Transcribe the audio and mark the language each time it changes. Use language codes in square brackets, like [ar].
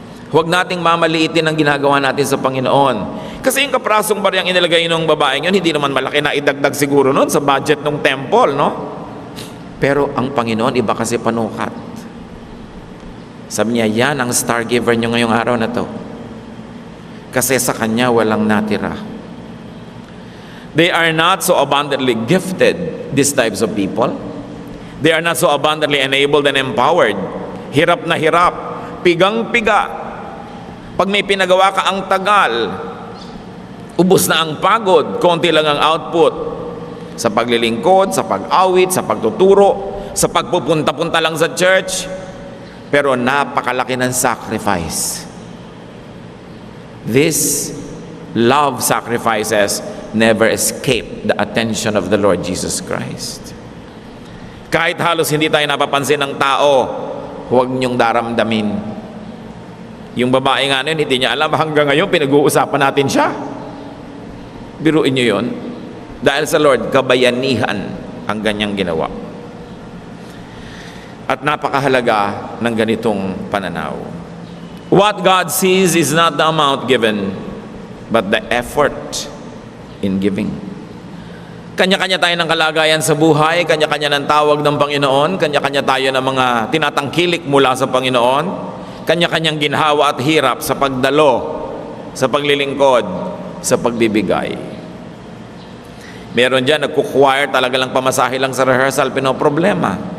[tl] Huwag nating mamaliitin ang ginagawa natin sa Panginoon. Kasi yung kaprasong bariyang inilagay ng babaeng yun, hindi naman malaki na idagdag siguro nun sa budget ng temple, no? Pero ang Panginoon, iba kasi panukat. Sabi niya, yan ang [en] star giver [tl] niyo ngayong araw na to. Kasi sa Kanya walang natira. [en] They are not so abundantly gifted, these types of people. They are not so abundantly enabled and empowered. [tl] Hirap na hirap, pigang-piga. Pag may pinagawa ka ang tagal, ubos na ang pagod, konti lang ang output. Sa paglilingkod, sa pag-awit, sa pagtuturo, sa pagpupunta-punta lang sa church. Pero napakalaki ng [en] sacrifice. These love sacrifices never escape the attention of the Lord Jesus Christ. [tl] Kahit halos hindi tayo napapansin ng tao, huwag niyong daramdamin. Yung babae nga nun, hindi niya alam, hanggang ngayon pinag-uusapan natin siya. Biruin niyo yun. Dahil sa Lord, kabayanihan ang ganyang ginawa. At napakahalaga ng ganitong pananaw. [en] What God sees is not the amount given, but the effort in giving. [tl] Kanya-kanya tayo ng kalagayan sa buhay, kanya-kanya ng tawag ng Panginoon, kanya-kanya tayo ng mga tinatangkilik mula sa Panginoon, kanya-kanyang ginhawa at hirap sa pagdalo, sa paglilingkod, sa pagbibigay. Meron dyan, nagkukwire, talaga lang pamasahe lang sa rehearsal, pinoproblema.